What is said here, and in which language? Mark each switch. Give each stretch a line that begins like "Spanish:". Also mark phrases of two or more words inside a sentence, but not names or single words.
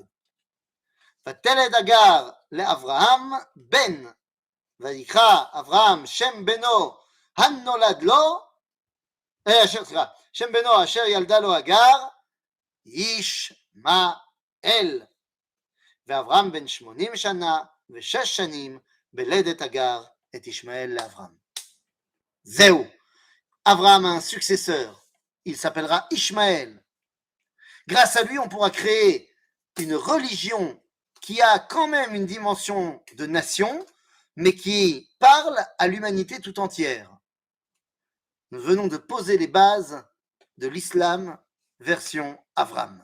Hebrew: ותלד אגר לאברהם בן, ויקרא אברהם שם בנו הנולד לו, שם בנו אשר ילדה לו אגר, ישמעאל. ואברהם בן 80 שנה ו6 שנים בלדת אגר את ישמעאל לאברהם. זהו.
French: Abraham a un successeur, il s'appellera Ishmaël. Grâce à lui, on pourra créer une religion qui a quand même une dimension de nation, mais qui parle à l'humanité tout entière. Nous venons de poser les bases de l'islam version Abraham.